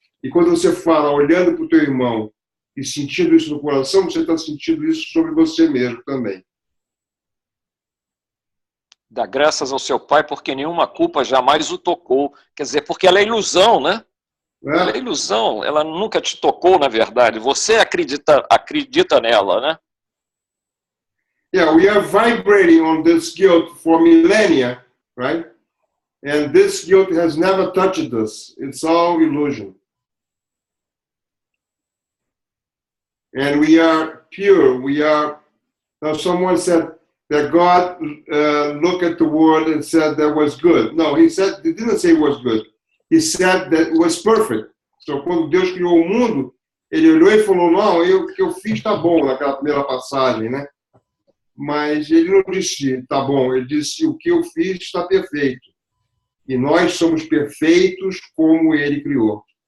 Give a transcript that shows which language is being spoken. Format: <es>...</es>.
<pt>E quando você fala, olhando para o teu irmão e sentindo isso no coração, você está sentindo isso sobre você mesmo também. Dá graças ao seu Pai, porque nenhuma culpa jamais o tocou. Quer dizer, porque ela é ilusão, né? Ela é ilusão, ela nunca te tocou, na verdade. Você acredita nela, né?</pt> <en>Yeah, we are vibrating on this guilt for millennia, right? And this guilt has never touched us. It's all illusion. And we are pure. We are. Now, someone said that God looked at the world and said that was good. No, he didn't say it was good. He said that it was perfect.</en> <pt>So, quando Deus criou o mundo, ele olhou e falou, não, o que eu fiz está bom, naquela primeira passagem, né? Mas ele não disse, tá bom, ele disse, o que eu fiz está perfeito. E nós somos perfeitos como ele criou.</pt>